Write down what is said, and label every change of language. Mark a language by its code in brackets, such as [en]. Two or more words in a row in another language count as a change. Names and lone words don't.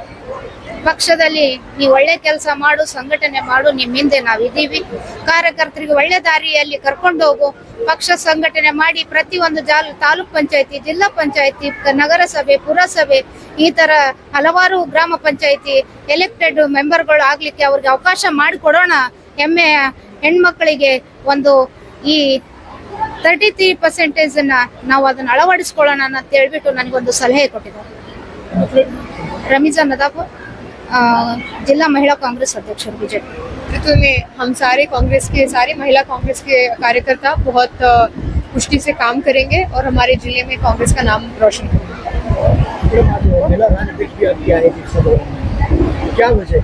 [kn] ಪಕ್ಷದಲ್ಲಿ ನೀವು ಒಳ್ಳೆ ಕೆಲಸ ಮಾಡು, ಸಂಘಟನೆ ಮಾಡು, ನಿಮ್ಮ ಹಿಂದೆ ನಾವಿದ್ದೀವಿ, ಕಾರ್ಯಕರ್ತರಿಗೆ ಒಳ್ಳೆ ದಾರಿಯಲ್ಲಿ ಕರ್ಕೊಂಡು ಹೋಗು, ಪಕ್ಷ ಸಂಘಟನೆ ಮಾಡಿ ಪ್ರತಿಯೊಂದು ತಾಲೂಕ್ ಪಂಚಾಯತಿ, ಜಿಲ್ಲಾ ಪಂಚಾಯತಿ, ನಗರಸಭೆ, ಪುರಸಭೆ ಈ ತರ ಹಲವಾರು ಗ್ರಾಮ ಪಂಚಾಯತಿ [en] elected members [kn] ಆಗ್ಲಿಕ್ಕೆ ಅವ್ರಿಗೆ ಅವಕಾಶ ಮಾಡಿಕೊಡೋಣ. ಹೆಮ್ಮೆಯ ಹೆಣ್ಮಕ್ಳಿಗೆ ಒಂದು ಈ 33% ನಾವು ಅದನ್ನ ಅಳವಡಿಸ್ಕೊಳ್ಳೋಣ ಅಂತ ಹೇಳ್ಬಿಟ್ಟು ನನಗೊಂದು ಸಲಹೆ ಕೊಟ್ಟಿದ್ದಾರೆ. [hi] रमीजा नदापुर, जिला महिला कांग्रेस अध्यक्ष बीजेपी। नेतृत्व में हम सारे महिला कांग्रेस के कार्यकर्ता बहुत पुष्टि से काम करेंगे और हमारे जिले में कांग्रेस का नाम रोशन करेंगे। क्या वजह?